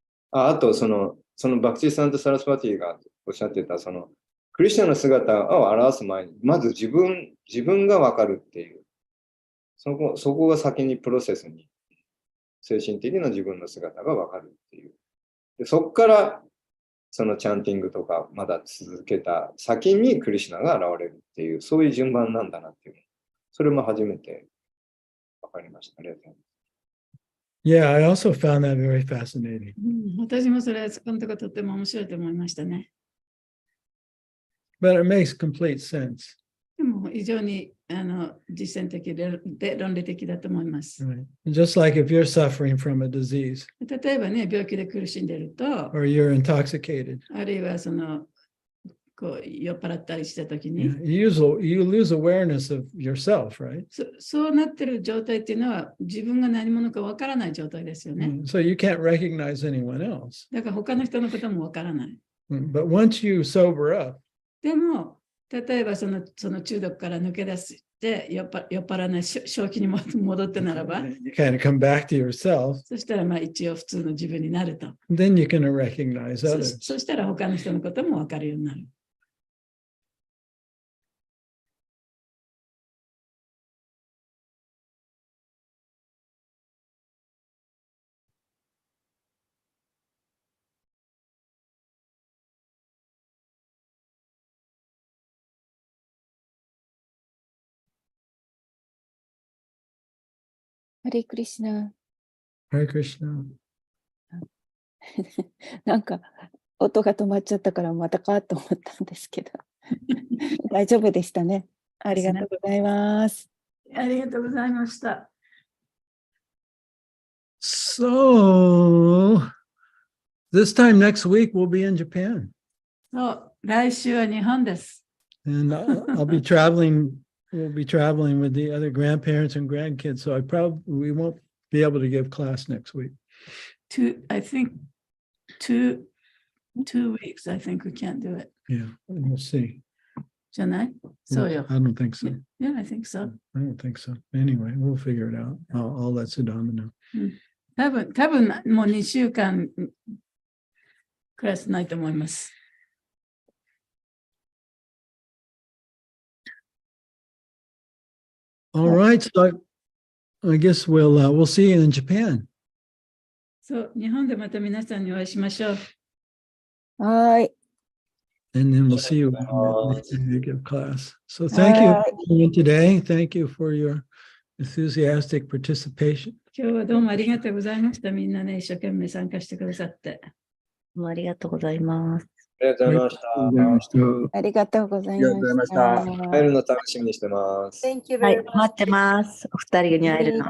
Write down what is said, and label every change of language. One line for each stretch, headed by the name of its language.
Japanese: あと、そのバクチーさんとサラスパティがおっしゃってた、クリスチャンの姿を表す前に、まず自分が分かるっていう、そこが先にプロセスに、精神的な自分の姿が分かるっていう。でそこから、そのチャンティングとかまだ続けた先にクリシュナが現れるっていう、そういう順番なんだなっていう。それも初めて分かりました。ありがとうございます。
English: Yeah, I also found that very fascinating.
Japanese: 私もそれ、このところとっても面白いと思いましたね。
English: But it makes complete sense.
Japanese: でも非常に実践的で論理的だと思います。
English: Right. Just like if you're suffering from a disease
Japanese: 例えばね、病気で苦しんでいると、
English: or you're intoxicated,
Japanese: あるいはこう酔っ払ったりしたとき
English: Yeah,
Japanese: に、
English: you lose awareness of yourself, right?
Japanese: そうなってる状態っていうのは自分が何者かわからない状態ですよね。
English: So you can't recognize anyone else.
Japanese: だから他の人のこともわからない。
English: But once you sober up,
Japanese: でも、例えばその中毒から抜け出して酔っ払わない正気に戻ってならば、
English: you kind of come back to yourself,
Japanese: そしたらまあ一応普通の自分になると。
English: then you can recognize そ others.
Japanese: そしたら他の人のこともわかるようになる。
Sanskrit: ハレクリシナ。 Hare Krishna.
Japanese: なんか音が止まっちゃったからまたかと思ったんですけど大丈夫でしたね。ありがとうございます。ありがとうございました。
English: So this time next week we'll be in Japan,
Japanese: そう、来週は日本です。
English: and I'll be traveling. We'll be traveling with the other grandparents and grandkids, so we won't be able to give class next week. I think two weeks, I think we can't do it. Yeah, we'll see.
Japanese: じゃない？そうよ。
English: I don't think so. Yeah, I think so. I don't think so. Anyway, we'll figure it out. I'll let Sudama know.
Japanese: 多分もう2週間クラスないと思います。
English: All right, so I guess we'll see you in Japan.
Japanese: そう、日本でまた皆さんにお会いしましょう。はい。
English: And then we'll see you when you give class. So thank you for coming today. Thank you for your enthusiastic participation.
Japanese: 今日はどうもありがとうございました。みんなね、一生懸命参加してくださって。どうもありがとうございます。ありがとうございました。ありがとうございました。会えるの楽しみにしてます。
English: Thank you
Japanese: は
English: very
Japanese: い、待ってます。お二人に会えるの。